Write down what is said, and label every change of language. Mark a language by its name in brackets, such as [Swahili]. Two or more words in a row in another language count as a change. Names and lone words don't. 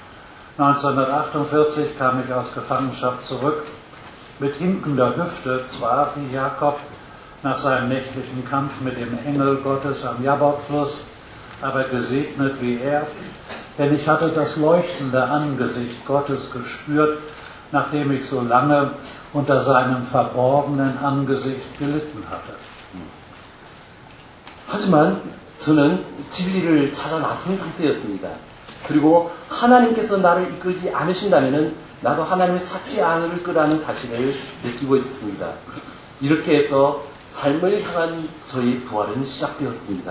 [German] 1948 kam ich aus Gefangenschaft zurück, mit hinkender Hüfte zwar wie Jakob nach seinem nächtlichen Kampf mit dem Engel Gottes am Jabbokfluss, aber gesegnet wie er, denn ich hatte das leuchtende Angesicht Gottes gespürt, nachdem ich so lange unter seinem verborgenen Angesicht gelitten hatte. [Korean] 하지만 저는 진리를 찾아 나선 상태였습니다. 그리고 하나님께서 나를 이끌지 않으신다면 나도 하나님을 찾지 않을 거라는 사실을 느끼고 있었습니다. 이렇게 해서 삶을 향한 저희 부활은 시작되었습니다.